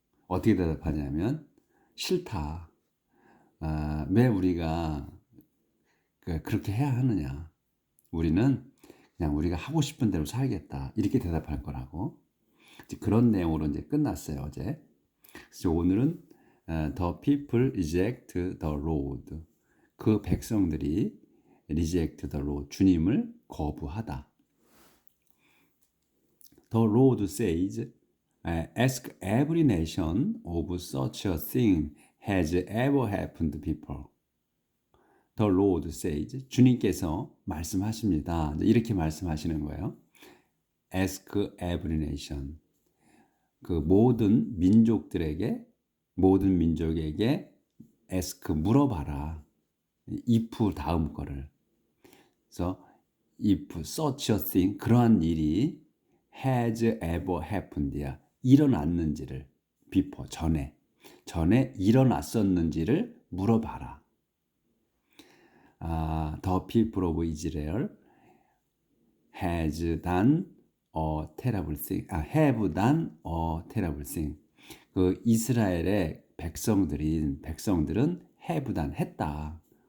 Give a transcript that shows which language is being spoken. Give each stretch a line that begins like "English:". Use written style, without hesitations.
Korean: 어떻게 대답하냐면, 싫다. 왜 우리가 그렇게 해야 하느냐. 우리는 그냥 우리가 하고 싶은 대로 살겠다, 이렇게 대답할 거라고. 이제 그런 내용으로 이제 끝났어요, 어제. 그래서 오늘은
English: The people reject the Lord.
Korean: 그 백성들이
English: reject the Lord,
Korean: 주님을 거부하다.
English: The Lord says, ask every nation of such a thing has ever happened before. The Lord says,
Korean: 주님께서 말씀하십니다. 이렇게 말씀하시는 거예요.
English: Ask every nation.
Korean: 그 모든 민족들에게, 모든 민족에게 ask, 물어봐라. if 다음 거를. 그래서
English: if such a thing,
Korean: 그러한 일이
English: has ever happened
Korean: 야, 일어났는지를, before, 전에 일어났었는지를 물어봐라.
English: The people of Israel has done a terrible thing. have done a terrible thing.
Korean: 그 이스라엘의 백성들은
English: have done,
Korean: 했다.